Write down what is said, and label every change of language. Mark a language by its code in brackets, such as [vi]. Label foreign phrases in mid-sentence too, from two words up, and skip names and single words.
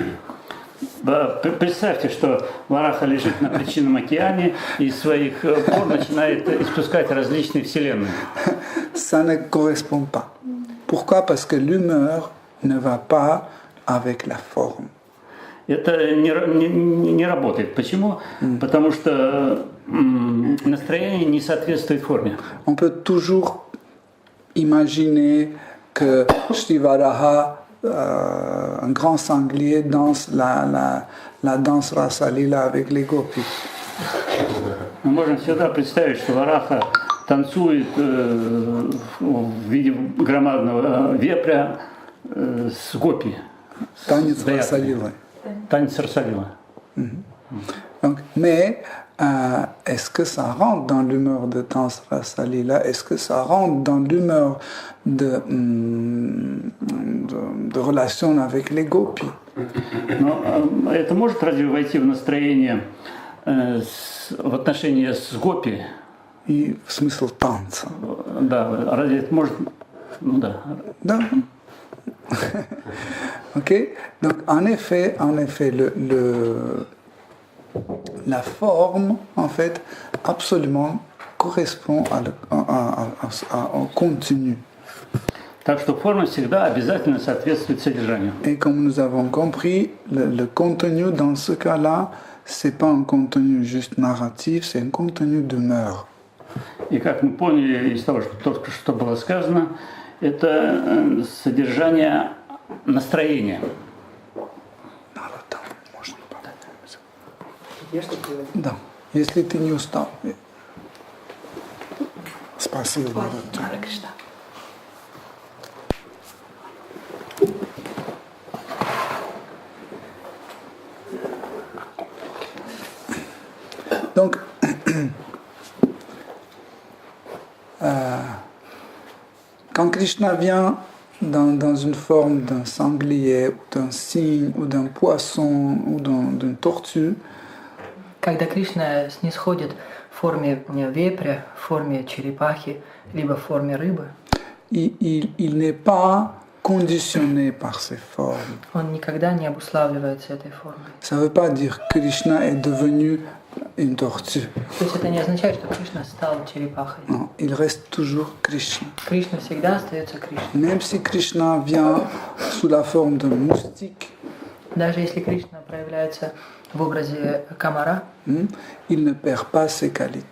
[ru] Представьте, что Вараха лежит на причинном океане и из своих пор начинает испускать различные вселенные. [fr] Ça ne correspond pas. Pourquoi? Parce que l'humeur ne va pas avec la forme. [ru] Это не работает. Почему? Потому что настроение не соответствует форме. [fr] On peut toujours imaginer que Shivaraha, un grand sanglier, danse la danse Rasa Lila avec les gopis. [ru] Мы можем всегда представить, что Вараха танцует в виде громадного вепря с гопи. Танец Раса Лила. Танец Раса Лила. [fr] Donc, mais est-ce que ça rentre dans l'humeur de Danse Rasa Lila? Est-ce que ça rentre dans l'humeur de relation avec les gopis? [ru] Но это может разве войти в настроение в отношении с гопи? И в смысл танца. Да, разве это может... Ну да. Да. Ok. [fr] Donc en effet, la forme, en fait, absolument correspond au contenu. [ru] Так что форма всегда обязательно соответствует содержанию. [fr] Et comme nous avons compris, le contenu dans ce cas-là, c'est pas un contenu juste narratif, c'est un contenu d'humeur. [ru] И как мы поняли из того, что только что было сказано, это содержание настроения. Да, если ты не устал. Спасибо. [fr] Donc, quand Krishna vient dans une forme d'un sanglier, ou d'un cygne, ou d'un poisson, ou d'une tortue, [ru] Когда Кришна снисходит в форме вепря, в форме черепахи, либо в форме рыбы, [fr] il n'est pas conditionné par ces formes. [ru] он никогда не обуславливается этой формой. [fr] Ça ne veut pas dire que Krishna est devenu une tortue. [ru] То есть это не означает, что Кришна стал черепахой. [fr] Non, il reste toujours Krishna. [ru] Кришна всегда остается Кришной. [fr] Même si Krishna vient sous la forme d'un moustique, [ru] Даже если Кришна проявляется в образе комара, [fr] il ne perd pas ses qualités.